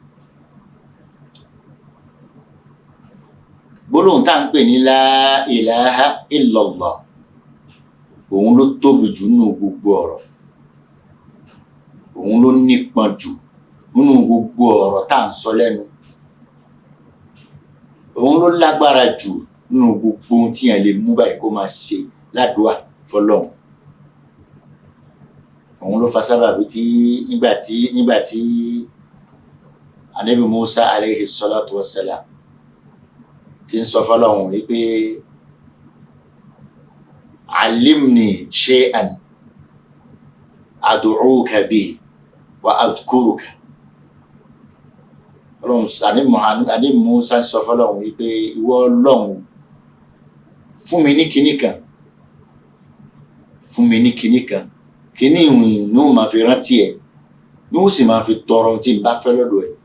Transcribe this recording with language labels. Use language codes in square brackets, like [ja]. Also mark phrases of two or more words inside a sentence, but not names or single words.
[yo] Gbólóhùn tá ń pè ní [ar] لا إله إلا الله, [yo] òun ló tóbi jù nínú gbogbo ọ̀rọ̀, òun ló nípọn jù nínú gbogbo ọ̀rọ̀ tá à ń sọ lẹ́nu, òun ló lágbára jù nínú gbogbo ohun tí yẹn lè mú báyìí kó máa ṣe ládùúà fọ́lọ́run. Òun ló fa sábàbí tí nígbà tí Ànábì Musa [ar] عليه الصلاة والسلام [yo] tí ń sọ fọ́lọ́run wípé [ar] علمني شيئا أدعوك به وأذكرك. [yo] Ànábì Musa ń sọ fọ́lọ́run wípé ìwọ Ọlọ́run, fún mi ní kinní kan, fún mi ní kinní kan, kíní ìwìn ní ó máa fi rántí ẹ̀, ní ó sì máa fi tọrọ tí n bá fẹ́ lọ́dọ̀ ẹ̀.